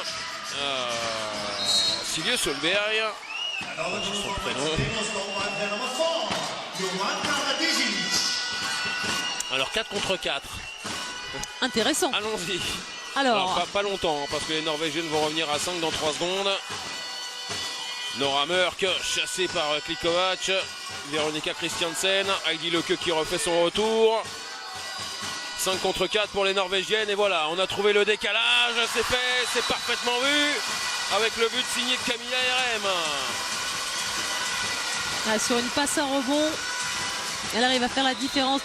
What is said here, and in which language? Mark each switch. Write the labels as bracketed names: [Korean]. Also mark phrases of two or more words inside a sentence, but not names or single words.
[French] Silje Solberg. C'est son prénom. Alors 4 contre 4. Intéressant. Allons-y. Alors pas longtemps, hein, parce que les Norvégiennes vont revenir à 5 dans 3 secondes. Nora Mørk chassée par Klikovac. Veronika Christiansen. Heidi Löke qui refait son retour. 5 contre 4 pour les Norvégiennes. Et voilà, on a trouvé le décalage. C'est fait, c'est parfaitement vu. Avec le but signé de Camilla RM. sur une passe à rebond, elle arrive à faire la différence.